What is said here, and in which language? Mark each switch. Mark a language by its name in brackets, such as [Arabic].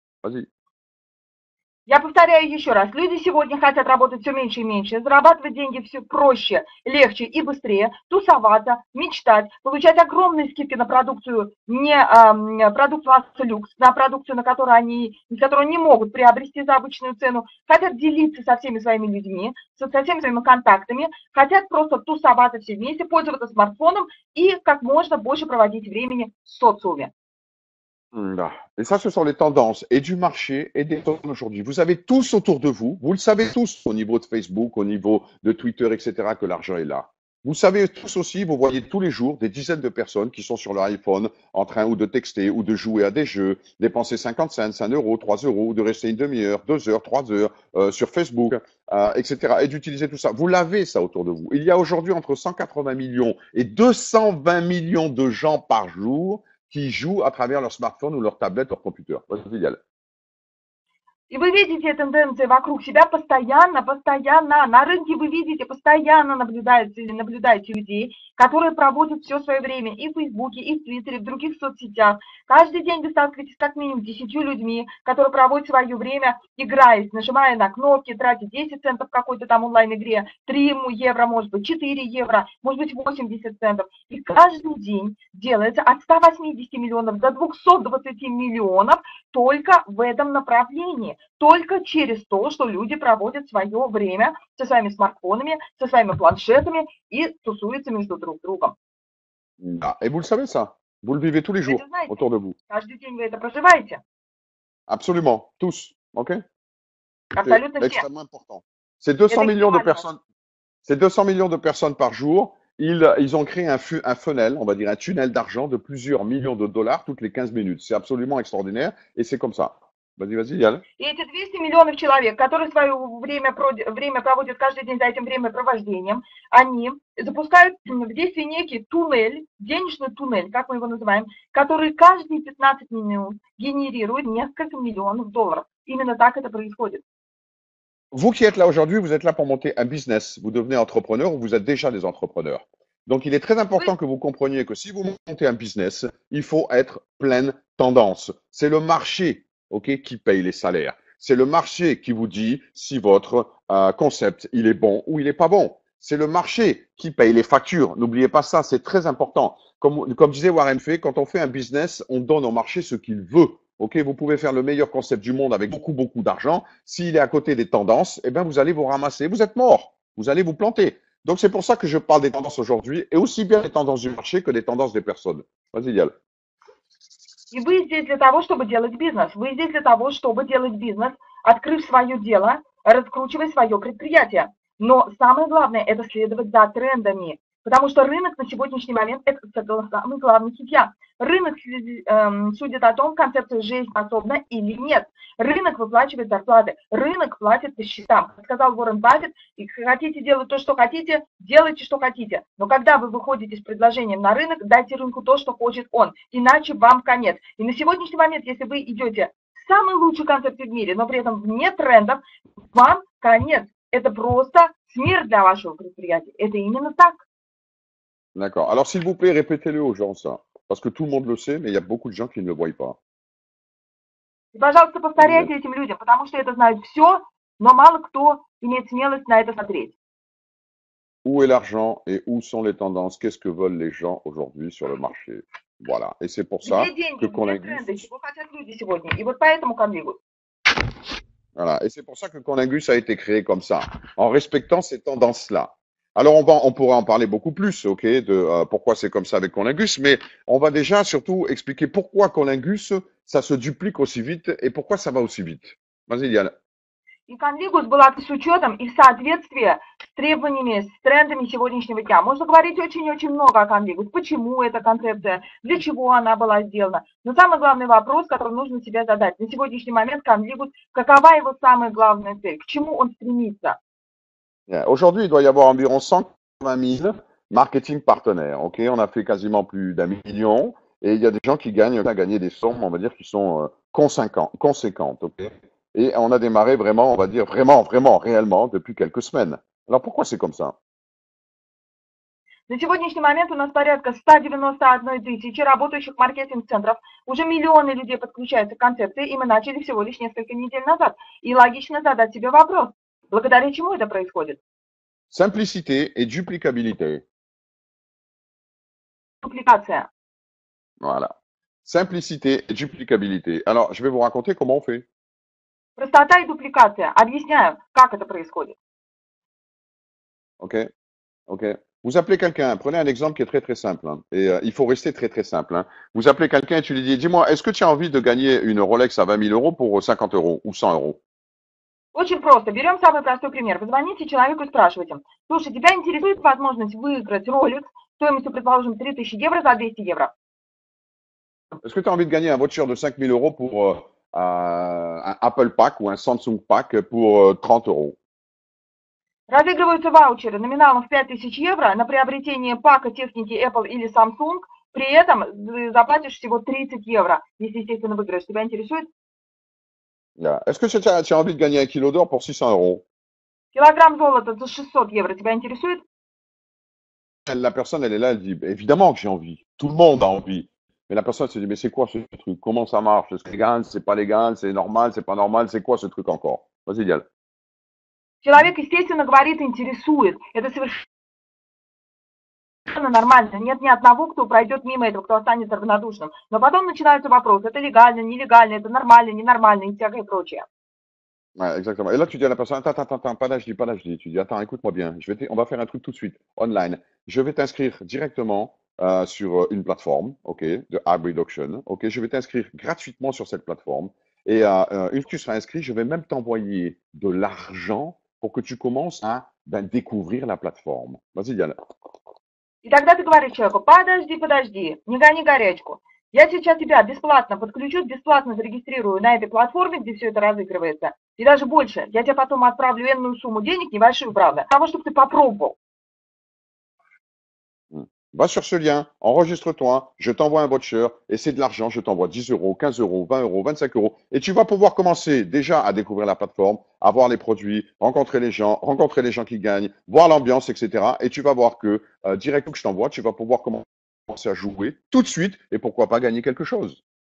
[French] Vas-y. [Russian] Я повторяю еще раз, люди сегодня хотят работать все меньше и меньше, зарабатывать деньги все проще, легче и быстрее, тусоваться, мечтать, получать огромные скидки на продукцию, не продукт класса люкс, на продукцию, которую они не могут приобрести за обычную цену, хотят делиться со всеми своими людьми, со всеми своими контактами, хотят просто тусоваться все вместе, пользоваться смартфоном и как можно больше проводить времени в социуме. [French] Et ça, ce sont les tendances et du marché et des personnes aujourd'hui. Vous avez tous autour de vous, vous le savez tous au niveau de Facebook, au niveau de Twitter, etc., que l'argent est là. Vous savez tous aussi, vous voyez tous les jours des dizaines de personnes qui sont sur leur iPhone en train ou de texter ou de jouer à des jeux, dépenser 50 cents, 1 euro, 3 euros, ou de rester une demi-heure, 2 heures, 3 heures sur Facebook, etc. et d'utiliser tout ça. Vous l'avez ça autour de vous. Il y a aujourd'hui entre 180 millions et 220 millions de gens par jour qui jouent à travers leur smartphone ou leur tablette, leur computer. Vas-y, Yann. [Russian] И вы видите тенденции вокруг себя постоянно, постоянно. На рынке вы видите, постоянно наблюдаете людей, которые проводят все свое время и в Фейсбуке, и в Твиттере, в других соцсетях. Каждый день вы сталкиваетесь как минимум с 10 людьми, которые проводят свое время, играясь, нажимая на кнопки, тратя 10 центов в какой-то там онлайн-игре, 3 евро, может быть, 4 евро, может быть, 80 центов. И каждый день делается от 180 миллионов до 220 миллионов только в этом направлении, только через то, что люди проводят свое время со своими смартфонами, со своими планшетами и тусуются между друг другом. [French] Ah, et vous le savez ça. Vous le vivez tous les [Russian] Вы [French] jours [Russian] это знаете, [French] autour de vous. [Russian] каждый день вы это проживаете, [French] Absolument, tous. OK? C'est [Russian] абсолютно все. [French] extrêmement important. C'est 200 [Russian] Это [French] millions de [Russian] экстремально. [French] personnes. C'est 200 millions de personnes par jour. Ils ont créé un funnel, on va dire un tunnel d'argent de plusieurs millions de dollars toutes les 15 minutes. C'est absolument extraordinaire et c'est comme ça. Vas-y, vas-y, Yann. [Russian] И эти 200 миллионов человек, которые свое время проводят каждый день за этим времяпровождением, они запускают в действие некий туннель, денежный туннель, как мы его называем, который каждые 15 минут генерирует несколько миллионов долларов. Именно так это происходит. [French] Vous qui êtes là aujourd'hui, vous êtes là pour monter un business. Vous devenez entrepreneur ou vous êtes déjà des entrepreneurs. Donc, il est très important que vous compreniez que si vous montez un business, il faut être pleine tendance. C'est le marché, OK, qui paye les salaires. C'est le marché qui vous dit si votre concept, il est bon ou il n'est pas bon. C'est le marché qui paye les factures. N'oubliez pas ça, c'est très important. Comme disait Warren Buffett, quand on fait un business, on donne au marché ce qu'il veut. OK, vous pouvez faire le meilleur concept du monde avec beaucoup, beaucoup d'argent. S'il est à côté des tendances, eh bien, vous allez vous ramasser. Vous êtes mort. Vous allez vous planter. Donc, c'est pour ça que je parle des tendances aujourd'hui et aussi bien des tendances du marché que des tendances des personnes. Vas-y, Yael. [Russian] И вы здесь для того, чтобы делать бизнес. Вы здесь для того, чтобы делать бизнес, открыв свое дело, раскручивая свое предприятие. Но самое главное – это следовать за трендами. Потому что рынок на сегодняшний момент – это самый главный судья. Рынок судит о том, концепция жизнеспособна или нет. Рынок выплачивает зарплаты, рынок платит по счетам. Как сказал Уоррен Баффет, хотите делать то, что хотите, делайте, что хотите. Но когда вы выходите с предложением на рынок, дайте рынку то, что хочет он, иначе вам конец. И на сегодняшний момент, если вы идете в самый лучший концепт в мире, но при этом вне трендов, вам конец. Это просто смерть для вашего предприятия. Это именно так. [French] D'accord. Alors, s'il vous plaît, répétez-le aux gens, ça. Parce que tout le monde le sait, mais il y a beaucoup de gens qui ne le voient pas. [Russian] И, пожалуйста, повторяйте этим людям, потому что это знают все, но мало кто имеет смелость на это смотреть. [French] Où est l'argent et où sont les tendances? Qu'est-ce que veulent les gens aujourd'hui sur le marché? Voilà. Et c'est pour ça [Russian] Где деньги, [French] que [Russian] где тренды, [French] Colingus, [Russian] чего хотят люди сегодня. И вот поэтому Convigus. [French] voilà. Et c'est pour ça que Colingus a été créé comme ça, en respectant ces tendances-là. Alors, on pourra en parler beaucoup plus, OK, de pourquoi c'est comme ça avec Colingus, mais on va déjà surtout expliquer pourquoi Colingus, ça se duplique aussi vite et pourquoi ça va aussi vite. Vas-y, Diane. [Russian] И Convigus была с учетом и в соответствии с требованиями, с трендами сегодняшнего дня. Можно говорить очень-очень много о Convigus. Почему эта концепция, для чего она была сделана. Но самый главный вопрос, который нужно себе задать. На сегодняшний момент Convigus, какова его самая главная цель, к чему он стремится? [French] Aujourd'hui, il doit y avoir environ 120 000 marketing partenaires. OK, on a fait quasiment plus d'1 million et il y a des gens qui gagnent, à gagner des sommes, on va dire, qui sont conséquentes. OK, et on a démarré vraiment, on va dire, vraiment, réellement depuis quelques semaines. Alors pourquoi c'est comme ça? [Russian] На сегодняшний момент у нас порядка 191 тысячи работающих маркетинг-центров. Уже миллионы людей подключаются к концепции, и мы начали всего лишь несколько недель назад. И логично задать себе вопрос, благодаря чему это происходит? [French] Simplicité et duplicabilité. [Russian] Дупликация. [French] Voilà. Simplicité et duplicabilité. Alors, je vais vous raconter comment on fait. [Russian] Простота и дупликация. Объясняю, как это происходит. [French] OK, OK. Vous appelez quelqu'un, prenez un exemple qui est très très simple, hein, et il faut rester très très simple. Hein. Vous appelez quelqu'un et tu lui dis, dis-moi, est-ce que tu as envie de gagner une Rolex à 20 000 euros pour 50 euros ou 100 euros? [Russian] Очень просто. Берем самый простой пример. Вы звоните человеку и spрашиваете: слушай, тебя интересует возможность выиграть Rolex стоимостью, предположим, 3000 евро за 200 евро? [French] Est-ce que tu as envie de gagner un voucher de 5000 euros pour un Apple Pack ou un Samsung Pack pour 30 euros? [Russian] Разыгрываются ваучеры номиналом в 5000 евро на приобретение пака техники Apple или Samsung. При этом заплатишь всего 30 евро, если, естественно, выиграешь. Тебя интересует? [English] Yeah. [French] Est-ce que tu as envie de gagner un kilo d'or pour 600 euros? [Russian] Килограмм золота за 600 евро. Тебя интересует? [French] La personne, elle est là, elle dit, évidemment que j'ai envie. Tout le monde a envie. Mais la personne se dit, mais c'est quoi ce truc? Comment ça marche? C'est légal? C'est pas légal? C'est normal? C'est pas normal? C'est quoi ce truc encore? Vas-y, Dial. [Russian] Человек, естественно, говорит, интересует. Это совершенно нормально. Нет ни одного, кто пройдет мимо этого, кто останется равнодушным. Но потом начинаются вопросы. Это легально, нелегально, это нормально, ненормально и всякое прочее. [French] Ouais, exactement. Et là, tu dis à la personne, attends, pas d'HD, pas d'HD. Tu dis, attends, écoute-moi bien. On va faire un truc tout de suite, online. Je vais t'inscrire directement sur une plateforme, ok, de Hybrid Auction. Ok, je vais t'inscrire gratuitement sur cette plateforme. Et une fois que tu seras inscrit, je vais même t'envoyer de l'argent pour que tu commences à découvrir la plateforme. Vas-y, Diane. [Russian] И тогда ты говоришь человеку: подожди, не гони горячку. Я сейчас тебя бесплатно подключу, бесплатно зарегистрирую на этой платформе, где все это разыгрывается. И даже больше, я тебе потом отправлю энную сумму денег, небольшую, правда, для того, чтобы ты попробовал. [French] Va sur ce lien, enregistre-toi, je t'envoie un voucher et c'est de l'argent, je t'envoie 10 euros, 15 euros, 20 euros, 25 euros. Et tu vas pouvoir commencer déjà à découvrir la plateforme, à voir les produits, rencontrer les gens qui gagnent, voir l'ambiance, etc. Et tu vas voir que directement que je t'envoie, tu vas pouvoir commencer à jouer tout de suite et pourquoi pas gagner quelque chose.